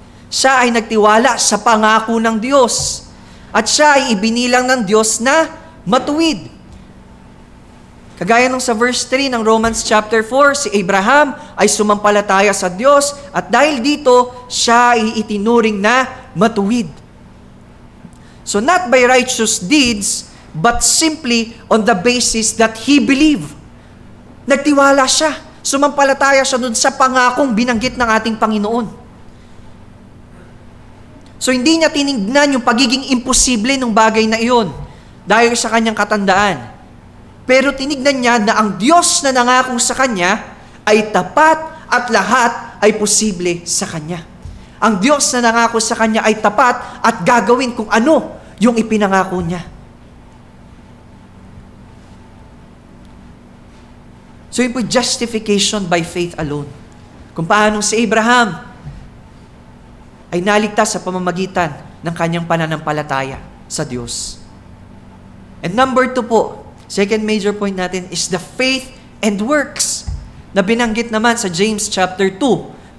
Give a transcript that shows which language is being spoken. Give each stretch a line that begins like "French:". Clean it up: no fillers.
Filipino: Siya ay nagtiwala sa pangako ng Diyos. At siya ay ibinilang ng Diyos na matuwid. Kagaya nung sa verse 3 ng Romans chapter 4, si Abraham ay sumampalataya sa Diyos at dahil dito, siya ay itinuring na matuwid.
English: So not by righteous deeds, but simply on the basis that he believed.
Filipino: Nagtiwala siya. Sumampalataya siya dun sa pangakong binanggit ng ating Panginoon. So hindi niya tinignan yung pagiging imposible ng bagay na iyon dahil sa kanyang katandaan. Pero tinignan niya na ang Diyos na nangako sa kanya ay tapat at lahat ay posible sa kanya. Ang Diyos na nangako sa kanya ay tapat at gagawin kung ano yung ipinangako niya. So yun po
English: justification by faith alone.
Filipino: Kung paano si Abraham ay naligtas sa pamamagitan ng kanyang pananampalataya sa Diyos.
English: And number 2
Filipino: po,
English: second major point
Filipino: natin
English: is the faith and works
Filipino: na binanggit naman sa
English: James chapter 2,